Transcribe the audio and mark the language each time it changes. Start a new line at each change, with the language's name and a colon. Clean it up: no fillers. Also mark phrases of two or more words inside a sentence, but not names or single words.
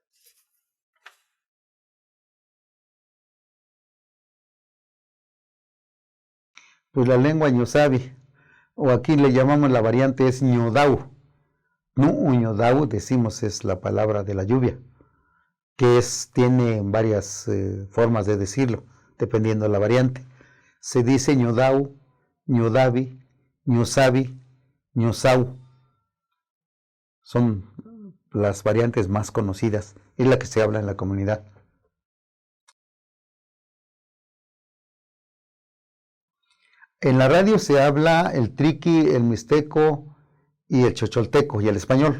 Spanish: Pues la lengua ñusabi, o aquí le llamamos la variante es ñodau. Ñodau, decimos, es la palabra de la lluvia, que tiene varias formas de decirlo, dependiendo de la variante. Se dice ñodau, ñodabi, ñusabi, ñusau. Son las variantes más conocidas, es la que se habla en la comunidad. En la radio se habla el triqui, el mixteco y el chocholteco y el español.